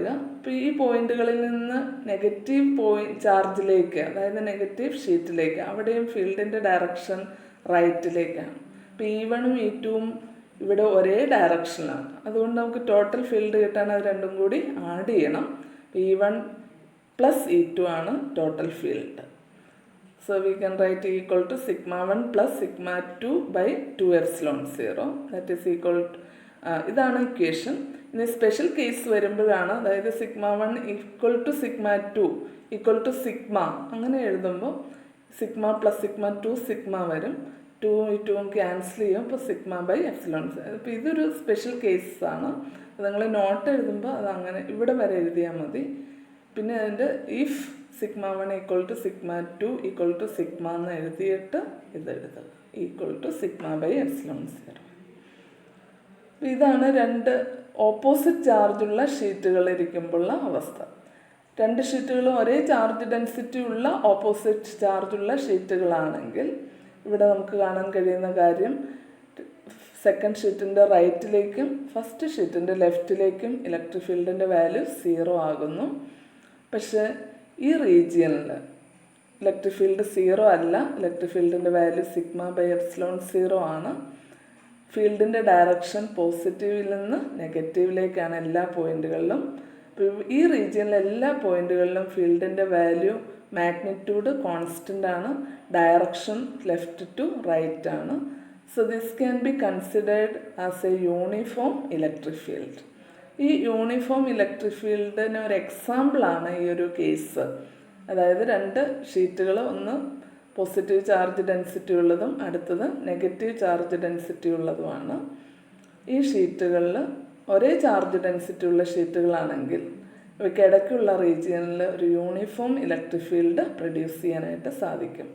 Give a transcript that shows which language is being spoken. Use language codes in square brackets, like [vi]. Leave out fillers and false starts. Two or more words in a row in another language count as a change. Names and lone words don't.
[ml] അപ്പോൾ ഈ പോയിന്റുകളിൽ നിന്ന് നെഗറ്റീവ് ചാർജിലേക്ക്, അതായത് നെഗറ്റീവ് ഷീറ്റിലേക്ക്, അവിടെയും ഫീൽഡിൻ്റെ ഡയറക്ഷൻ റൈറ്റിലേക്കാണ്. അപ്പോൾ E1ഉം E2ഉം ഇവിടെ ഒരേ ഡയറക്ഷനിലാണ്. അതുകൊണ്ട് നമുക്ക് [en] total field [ml] കിട്ടാൻ അത് രണ്ടും കൂടി ആഡ് ചെയ്യണം. E1 + E2 ആണ് [en] total field. so we can write equal to σ1 + σ2/2ε0. that is equal to, [ml] ഇതാണ് ഇക്വേഷൻ. ഇനി [en] special case [ml] വരുമ്പോഴാണ്, അതായത് σ1 = σ2 = σ അങ്ങനെ എഴുതുമ്പോൾ σ + σ2 σ വരും. 2ഉം ക്യാൻസൽ ചെയ്യും. അപ്പോൾ σ/ε0. അപ്പോൾ ഇതൊരു സ്പെഷ്യൽ കേസാണ്. നിങ്ങൾ നോട്ട് എഴുതുമ്പോൾ അത് അങ്ങനെ ഇവിടെ വരെ എഴുതിയാൽ മതി. പിന്നെ അതിൻ്റെ ഇഫ് σ1 = σ2 = σ എന്ന് എഴുതിയിട്ട് ഇതെഴുതുക, = σ/ε0. ഇതാണ് രണ്ട് ഓപ്പോസിറ്റ് ചാർജുള്ള ഷീറ്റുകൾ ഇരിക്കുമ്പോഴുള്ള അവസ്ഥ. രണ്ട് ഷീറ്റുകളും ഒരേ [en] charge density [ml] ഉള്ള ഓപ്പോസിറ്റ് ചാർജുള്ള ഷീറ്റുകളാണെങ്കിൽ ഇവിടെ നമുക്ക് കാണാൻ കഴിയുന്ന കാര്യം, സെക്കൻഡ് ഷീറ്റിൻ്റെ റൈറ്റിലേക്കും ഫസ്റ്റ് ഷീറ്റിൻ്റെ ലെഫ്റ്റിലേക്കും ഇലക്ട്രിക് ഫീൽഡിൻ്റെ വാല്യൂ 0 ആകുന്നു. പക്ഷേ ഈ റീജിയനിൽ [en] electric field [ml] 0 അല്ല, [en] electric field [ml] വാല്യൂ σ/ε0 ആണ്. ഫീൽഡിൻ്റെ ഡയറക്ഷൻ പോസിറ്റീവിൽ നിന്ന് നെഗറ്റീവിലേക്കാണ് എല്ലാ പോയിന്റുകളിലും. ഈ റീജിയനിലെ എല്ലാ പോയിന്റുകളിലും ഫീൽഡിൻ്റെ [en] value magnitude constant [ml] ആണ്, [en] direction left to right [ml] ആണ്. [en] so this can be considered as a uniform electric field. [ml] ഈ [en] uniform electric [ml] ഫീൽഡിന് ഒരു എക്സാമ്പിളാണ് ഈ ഒരു കേസ്. അതായത് രണ്ട് ഷീറ്റുകൾ, ഒന്ന് [en] positive charge density [ml] ഉള്ളതും അടുത്തത് [en] negative charge density [ml] ഉള്ളതുമാണ്. ഈ ഷീറ്റുകളിൽ ഒരേ [en] charge density [ml] ഉള്ള ഷീറ്റുകളാണെങ്കിൽ ഇവയ്ക്കിടയ്ക്കുള്ള റീജിയനിൽ ഒരു [en] uniform electric field produce [ml] ചെയ്യാനായിട്ട് സാധിക്കും.